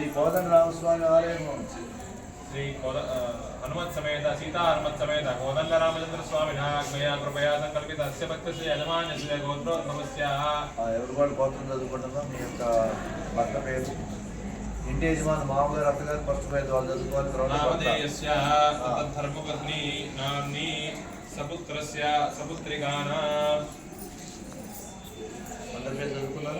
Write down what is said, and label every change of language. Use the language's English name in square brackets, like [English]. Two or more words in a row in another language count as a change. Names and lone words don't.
[Sanskrit] कोदंडराम स्वामी आलय श्री हनुमत समेत सीता हनुमत समेत कोदंड रामचंद्र स्वामिनः मया कृपया संकल्पित अस्य भक्तस्य यजमानस्य गोत्रोद्भवस्य [Telugu] ఎవరు గోత్రం చదువుకుంటామో మీ యొక్క భర్త పేరు ఇంటి యజమాని మామగారు అత్తగారు ఫస్ట్ పేరు వాళ్ళు చదువుకోవాలి. [Sanskrit] తర్వాత ధర్మపత్ని నామ్ని సపుత్రస్య సపుత్రికానాం [Telugu] అందరి పేరు చదువుకున్నారు.